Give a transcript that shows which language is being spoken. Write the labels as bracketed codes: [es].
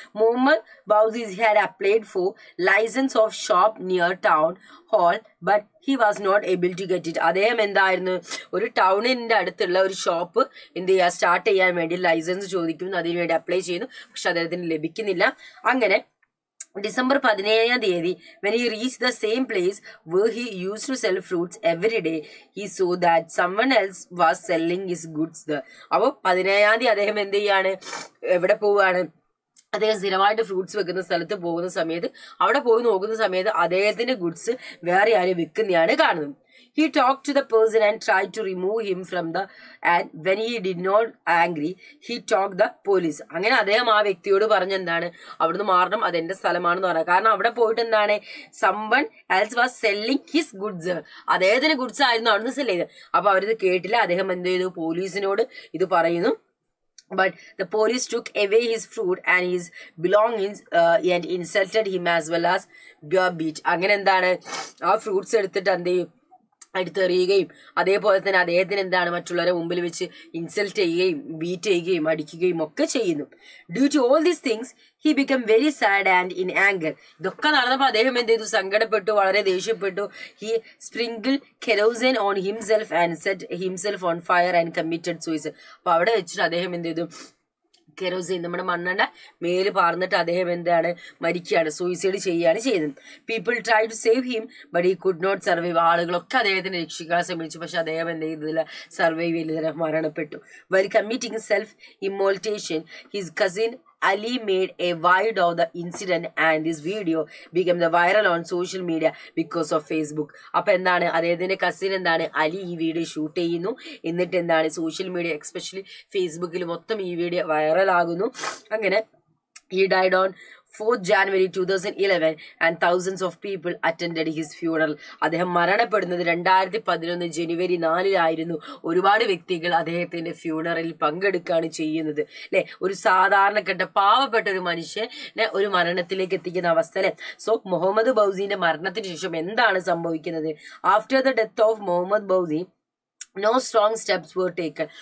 [en] Mohamed Bouazizi had applied for licence of shop near town hall but he was not able to get it. [ml] അദ്ദേഹം എന്തായിരുന്നു, ഒരു ടൗണിന്റെ അടുത്തുള്ള ഒരു shop എന്ത് ചെയ്യുക, സ്റ്റാർട്ട് ചെയ്യാൻ വേണ്ടി ലൈസൻസ് ചോദിക്കുന്നു, അതിനുവേണ്ടി അപ്ലൈ ചെയ്യുന്നു, പക്ഷെ അദ്ദേഹത്തിന് ലഭിക്കുന്നില്ല. [en] അങ്ങനെ December 17th, when he reached the same place where he used to sell fruits every day, he saw that someone else was selling his goods there. [ml] അപ്പോൾ 17th അദ്ദേഹം എന്ത് ചെയ്യാണ്, എവിടെ പോവുകയാണ്, അദ്ദേഹം സ്ഥിരമായിട്ട് ഫ്രൂട്ട്സ് വെക്കുന്ന സ്ഥലത്ത് പോകുന്ന സമയത്ത് അവിടെ പോയി നോക്കുന്ന സമയത്ത് അദ്ദേഹത്തിന്റെ ഗുഡ്സ് വേറെ ആരും വിൽക്കുന്നതാണ് കാണുന്നത്. [en] He talked to the person and tried to remove him from the, and when he did not angry, he talked the police. [ml] അങ്ങനെ അദ്ദേഹം ആ വ്യക്തിയോട് പറഞ്ഞ എന്താണ്, അവിടുന്ന് മാറണം, അതെന്റെ സ്ഥലമാണെന്ന് പറയാം. കാരണം അവിടെ പോയിട്ട് എന്താണ്, [en] someone else was selling his goods, [ml] അദ്ദേഹത്തിന്റെ ഗുഡ്സ് ആയിരുന്നു അവിടുന്ന് സെല് ചെയ്തത്. അപ്പൊ അവരിത് കേട്ടില്ല. അദ്ദേഹം എന്ത് ചെയ്തു, പോലീസിനോട് ഇത് പറയുന്നു. [en] But the police took away his fruit and his belongings and insulted him as well as beat. [ml] അങ്ങനെ എന്താണ്, ആ ഫ്രൂട്ട്സ് എടുത്തിട്ട് എന്ത് ചെയ്യും, എടുത്തെറിയുകയും അതേപോലെ തന്നെ അദ്ദേഹത്തിന് എന്താണ്, മറ്റുള്ളവരെ മുമ്പിൽ വെച്ച് ഇൻസൾട്ട് ചെയ്യുകയും ബീറ്റ് ചെയ്യുകയും അടിക്കുകയും ഒക്കെ ചെയ്യുന്നു. [en] Due to all these things he become very sad and in anger. [ml] ഇതൊക്കെ നടന്നപ്പോൾ അദ്ദേഹം എന്ത് ചെയ്തു, സങ്കടപ്പെട്ടു, വളരെ ദേഷ്യപ്പെട്ടു. [en] He sprinkle kerosene on himself and set himself on fire and committed suicide. [ml] അപ്പൊ അവിടെ വെച്ചിട്ട് അദ്ദേഹം എന്ത് ചെയ്തു, കെറോസിൻ നമ്മുടെ മണ്ണെണ്ണ മേല് പാർന്നിട്ട് അദ്ദേഹം എന്താണ്, മരിക്കുകയാണ്, സൂയിസൈഡ് ചെയ്യുകയാണ് ചെയ്തത്. [en] People try to save him but he could not survive. [ml] ആളുകളൊക്കെ അദ്ദേഹത്തിന് രക്ഷിക്കാൻ ശ്രമിച്ചു, പക്ഷെ അദ്ദേഹം എന്ത് ചെയ്തില്ല, സർവൈവ് ചെയ്തില്ല, മരണപ്പെട്ടു. [en] Well committing self immolation his cousin Ali made a video of the incident and this video became the viral on social media because of Facebook. [ml] അപ്പൊ എന്താണ്, അദ്ദേഹത്തിന്റെ കസിൻ എന്താണ്, അലി ഈ വീഡിയോ ഷൂട്ട് ചെയ്യുന്നു. എന്നിട്ട് എന്താണ്, സോഷ്യൽ മീഡിയ എക്സ്പെഷ്യലി ഫേസ്ബുക്കിൽ മൊത്തം ഈ വീഡിയോ വൈറൽ ആകുന്നു. [en] അങ്ങനെ he died on 4th January 2011 and thousands of people attended his funeral. [ml] അദ്ദേഹം മരണപ്പെടുന്നത് 2011 ജനുവരി 4 ഒരുപാട് വ്യക്തികൾ അദ്ദേഹത്തിന്റെ ഫ്യൂണറലിൽ പങ്കെടുക്കുകയാണ് ചെയ്യുന്നത് അല്ലെ. ഒരു സാധാരണപ്പെട്ട പാവപ്പെട്ട ഒരു മനുഷ്യനെ ഒരു മരണത്തിലേക്ക് എത്തിക്കുന്ന അവസ്ഥ അല്ലെ. [en] so [ml] മുഹമ്മദ് ബൗസിന്റെ മരണത്തിന് ശേഷം എന്താണ് സംഭവിക്കുന്നത്, [en] After the death of Mohamed Bouazizi no strong steps were taken.